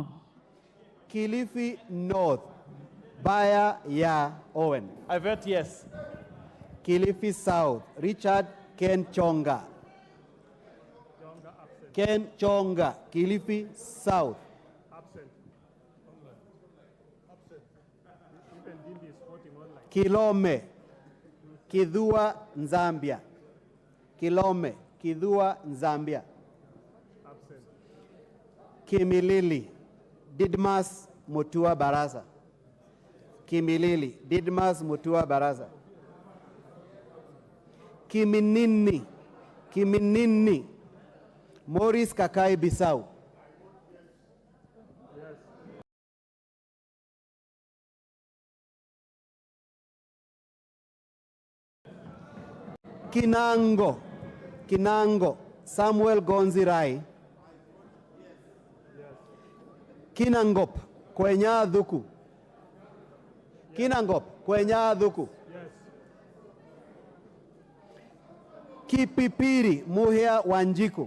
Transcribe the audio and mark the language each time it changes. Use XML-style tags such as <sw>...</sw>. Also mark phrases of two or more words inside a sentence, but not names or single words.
<en>Kilifi North, Baya Ya Owen. I vote yes. Kilifi South, Richard Ken Chonga. Ken Chonga, Kilifi South. Absent. Even Dindi is voting online. Kilome, Kidhua Nzambia. Kilome, Kidhua Nzambia. Absent. Kimilili, Didmas Mutua Baraza. Kimilili, Didmas Mutua Baraza. Kiminini, Kiminini, Maurice Kakai Bissau. Kinango, Kinango, Samuel Gonzirai. Kinangop, Kwenya Dhuku. Kinangop, Kwenya Dhuku. Yes. Kipipiri, Muhea Wanjiku.</en>